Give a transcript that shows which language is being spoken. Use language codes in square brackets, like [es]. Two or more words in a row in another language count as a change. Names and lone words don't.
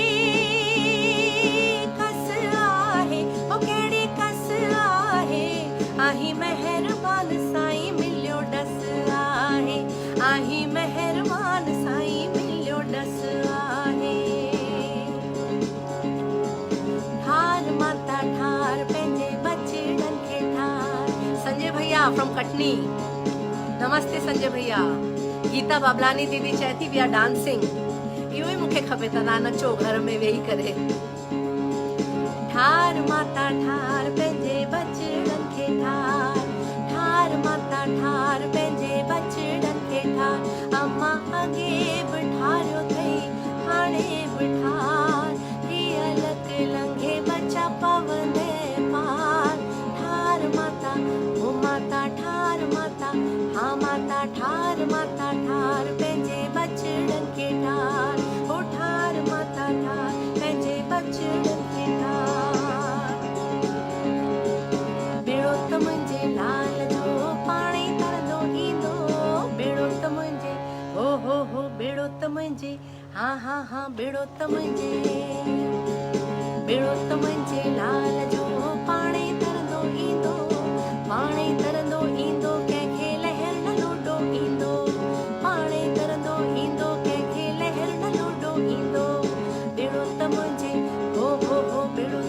[sd] कस आहे ओ कहिड़ी कस आहे आही महिरबान साईं मिलियो डस आहे आही महिरबान साईं मिलियो डस आहे ठार माता ठार पंहिंजे बचड़नि खे ठार संजय भैया फ्रॉम कटनी नमस्ते संजय भैया गीता बाबलानी दीदी चए थी [en] we are dancing [sd] इहो ई मूंखे खपे त तव्हां नचो घर में वेही करे ठार माता ठार पंहिंजे बचड़नि खे ठार ठार माता ठार पंहिंजे बचड़नि खे ठार अम्मा अॻे बि ठारियो अथई हाणे बि ठार हीअ लक लंघे बचा पवंदे पार ठार माता ओ माता ठार माता हा माता ठार पंहिंजे बचड़नि खे ठार ओ ठार माता ठार पंहिंजे बचड़नि खे ठार बेड़ो त मुंहिंजे लाल जो पाणी तरंदो ईंदो बेड़ो त मुंहिंजे हो बेड़ो त मुंहिंजे हा बेड़ो त मुंहिंजे लाल जो पाणी तरंदो ईंदो कंहिंखे लहर न लोडो ईंदो पाणी तरंदो ईंदो कंहिंखे लहर न लोडो ईंदो बेड़ो त मुंहिंजे हो